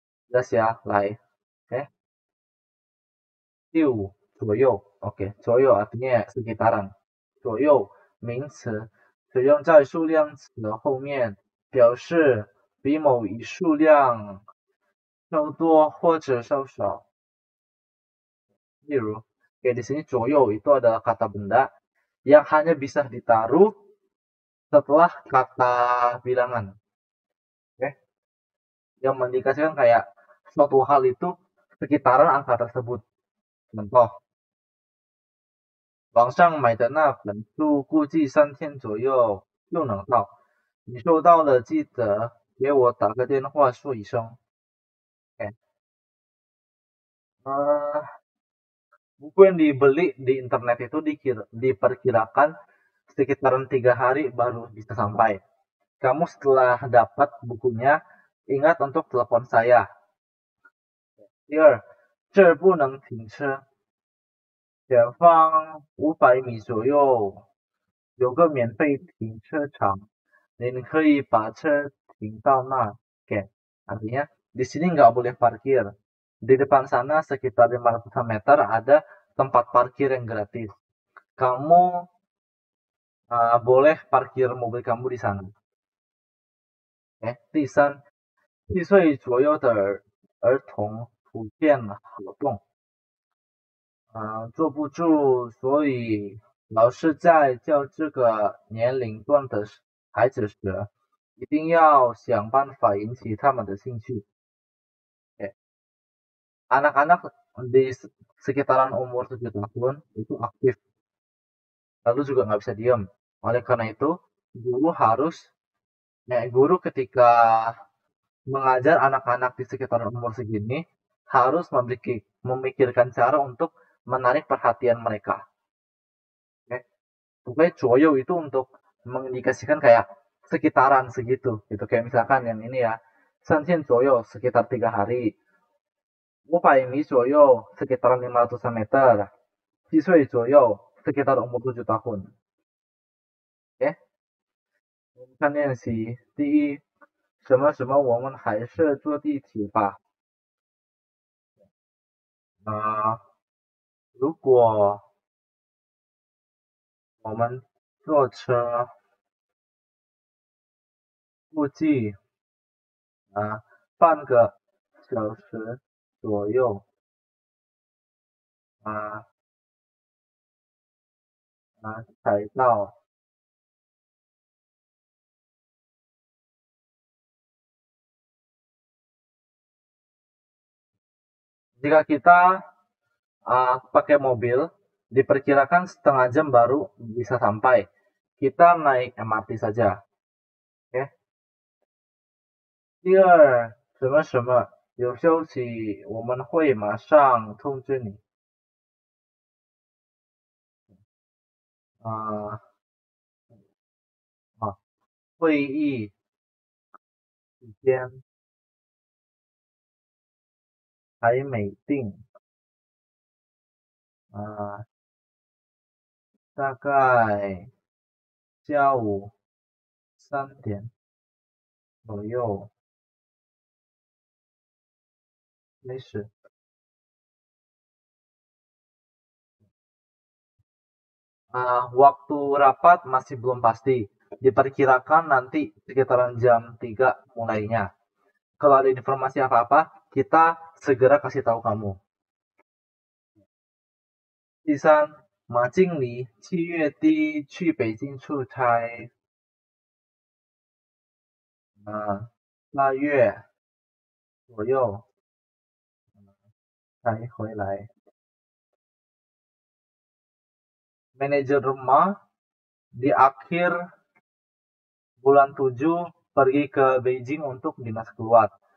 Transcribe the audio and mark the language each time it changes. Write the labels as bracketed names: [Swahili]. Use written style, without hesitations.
[Indonesian] Jelas ya, [Chinese] 来. [Indonesian] Oke. [Chinese] 第五，左右。 [Indonesian] Oke, 左右 artinya sekitaran. [Chinese] 左右名词使用在数量词后面，表示比某一数量稍多或者稍少。 [Indonesian] 例如, di sini 左右 itu adalah kata benda yang hanya bisa ditaruh setelah kata bilangan. Oke. Yang mengindikasikan kayak suatu hal itu sekitaran angka tersebut. [Chinese] Contoh, 网上买的那本书估计3天左右就能到，你收到了记得给我打个电话说一声。 [Indonesian] Oke. Buku yang dibeli di internet itu diperkirakan sekitaran 3 hari baru bisa sampai. Kamu setelah dapat bukunya, ingat untuk telepon saya. [Chinese] 第二，这儿不能停车，前方500米左右有个免费停车场，您可以把车停到那. [Indonesian] Oke, artinya di sini nggak boleh parkir. Di depan sana sekitar 500 meter ada tempat parkir yang gratis. Kamu boleh parkir mobil kamu di sana. [Chinese] 第三，7岁左右的儿童普遍好动，坐不住，所以老师在教这个年龄段的孩子时，一定要想办法引起他们的兴趣. [Indonesian] Anak-anak di sekitaran umur 7 tahun itu aktif, lalu juga nggak bisa diam. Oleh karena itu, guru ketika mengajar anak-anak di sekitaran umur segini harus memikirkan cara untuk menarik perhatian mereka. Oke. Pokoknya joyo itu untuk mengindikasikan kayak sekitaran segitu gitu. Kayak misalkan yang ini ya, [Chinese] 3天左右 [Indonesian] sekitar 3 hari. [Chinese] 500米左右 [Indonesian] sekitaran 500 meter. [Chinese] 7岁左右 [Indonesian] sekitar umur 7 tahun. [Chinese] Oke,我们看练习。第一，什么什么，我们还是坐地铁吧。如果我们坐车估计半个小时左右才到。 [Indonesian] Jika kita pakai mobil, diperkirakan setengah jam baru bisa sampai. Kita naik MRT saja. Oke. [Chinese] 第二，什么什么，有消息我们会马上通知你。会议时间还没定，大概下午3点左右开始。 [Indonesian] Waktu rapat masih belum pasti. Diperkirakan nanti sekitaran jam 3 mulainya. Kalau ada informasi apa-apa, kita segera kasih tahu kamu. [Chinese] 第三，马经理7月底去北京出差，8月左右才回来。 [Indonesian] Manajer rumah di akhir bulan 7 pergi ke Beijing untuk dinas keluar.